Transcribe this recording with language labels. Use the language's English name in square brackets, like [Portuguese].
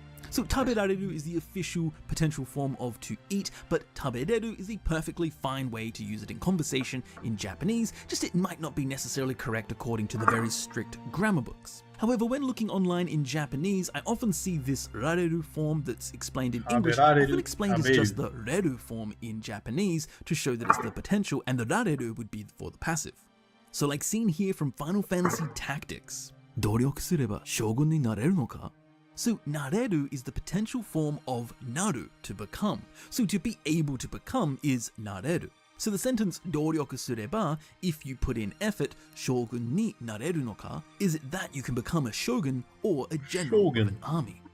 [English] So taberareru is the official potential form of to eat, but tabereru is a perfectly fine way to use it in conversation in Japanese, just it might not be necessarily correct according to the very strict grammar books. However, when looking online in Japanese, I often see this rareru form that's explained in English, often explained as just the reru form in Japanese to show that it's the potential, and the rareru would be for the passive. So like seen here from Final Fantasy Tactics. [Japanese] 努力すれば将軍になれるのか? [English] So nareru is the potential form of naru, to become. So to be able to become is nareru. So the sentence [Japanese] 努力すれば, [English] if you put in effort, [Japanese] 将軍になれるのか, [English] is it that you can become a shogun or a general of an army.